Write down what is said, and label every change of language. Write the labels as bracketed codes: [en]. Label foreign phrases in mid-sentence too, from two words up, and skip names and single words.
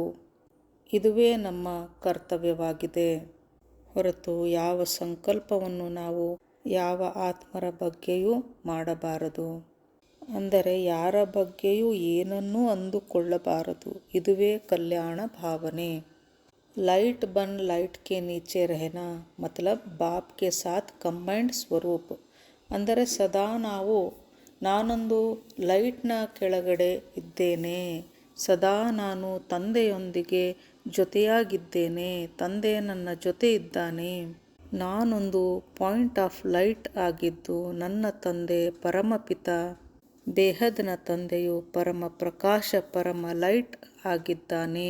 [kn] ಇದುವೇ ನಮ್ಮ ಕರ್ತವ್ಯವಾಗಿದೆ. ಹೊರತು ಯಾವ ಸಂಕಲ್ಪವನ್ನು ನಾವು ಯಾವ ಆತ್ಮರ ಬಗ್ಗೆಯೂ ಮಾಡಬಾರದು. ಅಂದರೆ ಯಾರ ಬಗ್ಗೆಯೂ ಏನನ್ನೂ ಅಂದುಕೊಳ್ಳಬಾರದು. ಇದುವೇ ಕಲ್ಯಾಣ ಭಾವನೆ. [hi] लाइट बन लाइट के नीचे रहना मतलब बाप के साथ कंबाइंड स्वरूप. [kn] ಅಂದರೆ ಸದಾ ನಾನೊಂದು ಲೈಟ್ನ ಕೆಳಗಡೆ ಇದ್ದೇನೆ, ಸದಾ ನಾನು ತಂದೆಯೊಂದಿಗೆ ಜೊತೆಯಾಗಿದ್ದೇನೆ, ತಂದೆ ನನ್ನ ಜೊತೆ ಇದ್ದಾನೆ. ನಾನೊಂದು [en] point of light [kn] ಆಗಿದ್ದು ನನ್ನ ತಂದೆ ಪರಮಪಿತ ಬೇಹದ್ನ ತಂದೆಯು ಪರಮ ಪ್ರಕಾಶ ಪರಮ ಲೈಟ್ ಆಗಿದ್ದಾನೆ.